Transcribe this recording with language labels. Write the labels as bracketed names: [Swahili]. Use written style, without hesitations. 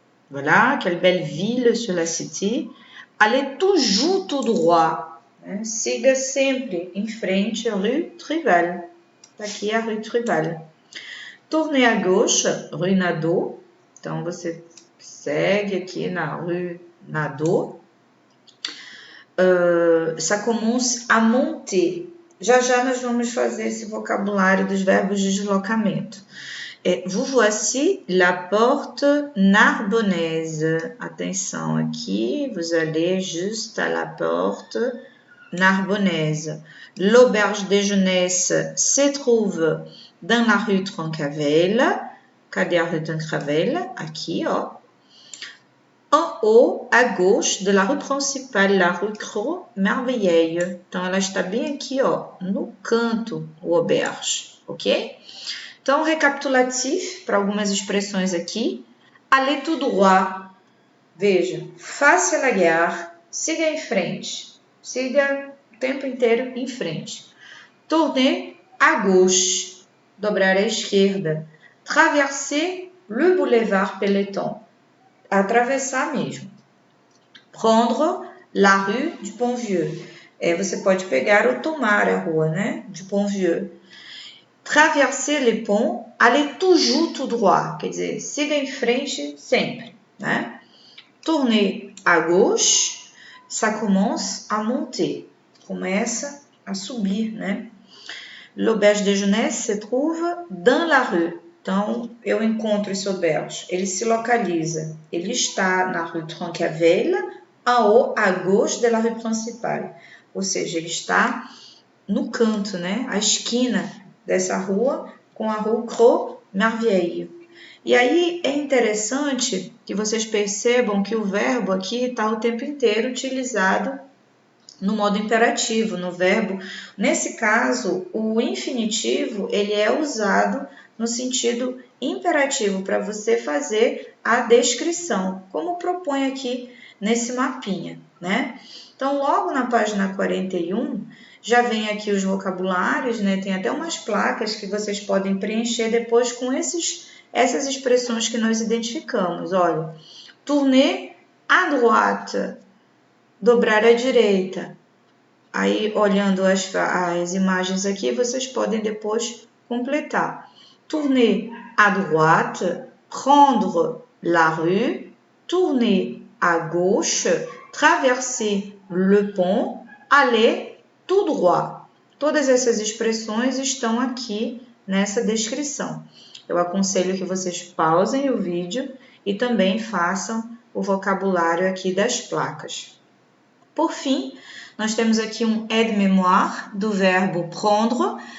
[French] Voilà, quelle belle ville sur la cité. Allez toujours tout droit. [Portuguese] Siga sempre em frente a rue Trival. Aqui é a rue Trival. [French] Tournez à gauche, rue Nadeau. [Portuguese] Então, você segue aqui na rue Nadeau. [French] Ça commence à monter. [Portuguese] Já nós vamos fazer esse vocabulário dos verbos de deslocamento. [French] Vous voici la porte Narbonnaise. [Portuguese] Atenção aqui, [French] vous allez juste à la porte Narbonnaise. L'auberge de jeunesse se trouve dans la rue Trancavel. [Portuguese] Cadê a rue Trancavel? Aqui, ó. [French] En haut, à gauche de la rue principale, la rue Cros-Merveilleille. [Portuguese] Então, ela está bem aqui, ó, no canto, o auberge, ok? Então, recapitulativo para algumas expressões aqui. [French] Aller tout droit. [Portuguese] Veja, [French] face à la gare, [Portuguese] siga em frente. Siga o tempo inteiro em frente. [French] Tourner à gauche, [Portuguese] dobrar à esquerda. [French] Traverser le boulevard Pelletan, [Portuguese] atravessar mesmo. [French] Prendre la rue du Pont-Vieux. [Portuguese] Você pode pegar ou tomar a rua, né? [French] Du Pont-Vieux. Traverser les ponts, aller toujours tout droit, [Portuguese] quer dizer, siga em frente sempre, né? [French] Tourner à gauche, ça commence à monter, [Portuguese] começa a subir, né? [French] L'auberge de jeunesse se trouve dans la rue. [Portuguese] Então, eu encontro esse auberge, ele se localiza, ele está na rue Trancavel, [French] en haut, à gauche de la rue principale. [Portuguese] Ou seja, ele está no canto, né? À esquina dessa rua com a rua Cros-Merveilleille. E aí é interessante que vocês percebam que o verbo aqui está o tempo inteiro utilizado no modo imperativo, no verbo. Nesse caso, o infinitivo ele é usado no sentido imperativo para você fazer a descrição, como propõe aqui nesse mapinha, né? Então, logo na página 41, já vem aqui os vocabulários, né? Tem até umas placas que vocês podem preencher depois com essas expressões que nós identificamos. Olha, [French] tourner à droite, [Portuguese] dobrar à direita. Aí, olhando as imagens aqui, vocês podem depois completar. [French] Tourner à droite, prendre la rue, tourner à gauche, traverser le pont, aller tout droit. [Portuguese] Todas essas expressões estão aqui nessa descrição. Eu aconselho que vocês pausem o vídeo e também façam o vocabulário aqui das placas. Por fim, nós temos aqui um aide-mémoire do verbo prendre.